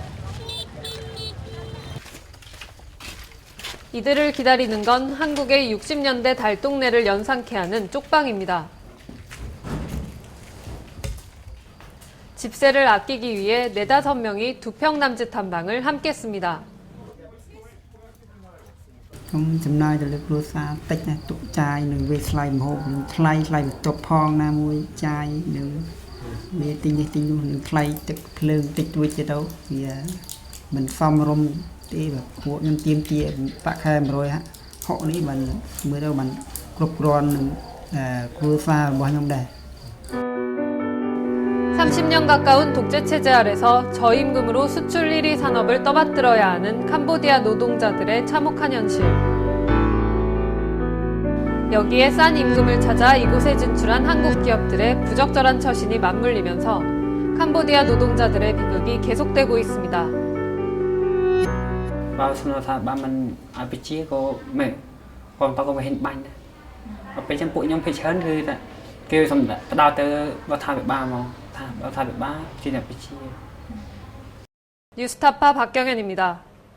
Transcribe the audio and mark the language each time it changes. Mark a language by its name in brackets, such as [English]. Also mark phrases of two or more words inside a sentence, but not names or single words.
[Korean] 이들을 기다리는 건 한국의 60년대 달동네를 연상케 하는 쪽방입니다. 집세를 아끼기 위해 4-5명이 2평 남짓한 방을 함께 씁니다. [Khmer] ខ្ញុំចំណាយទៅលើគ្រួសារតិចណាស់ទុកចាយនឹងវាថ្លៃម្ហូបនឹងថ្លៃបន្ទប់ផងណាមួយចាយនឹងវាទិញនេះទិញនោះនឹងថ្លៃទឹកភ្លើងតិចតួចទៅវាមិនសមរម្យទេបាទពួកខ្ញុំទៀមទាប្រាក់ខែ160នេះបានមើលទៅបានគ្រប់គ្រាន់នឹងគ្រួសាររបស់ខ្ញុំដែរ [Korean] 30년 가까운 독재 체제 아래서 저임금으로 수출 1위 산업을 떠받들어야 하는 캄보디아 노동자들의 참혹한 현실. 여기에 싼 임금을 찾아 이곳에 진출한 한국 기업들의 부적절한 처신이 맞물리면서 캄보디아 노동자들의 비극이 계속되고 있습니다. [Khmer] បើស្នើថាបើមិនឲ្យបជាក៏មិនផងតក៏មិនហ៊ានបាញ់ដែរដល់ពេលចឹងពួកខ្ញុំភ័យច្រើនគឺថាគេសម្ដៅផ្ដោតទៅរដ្ឋាភិបាលមកថារដ្ឋាភិបាលជាអ្នកបជា [Korean] 뉴스타파 박경현입니다.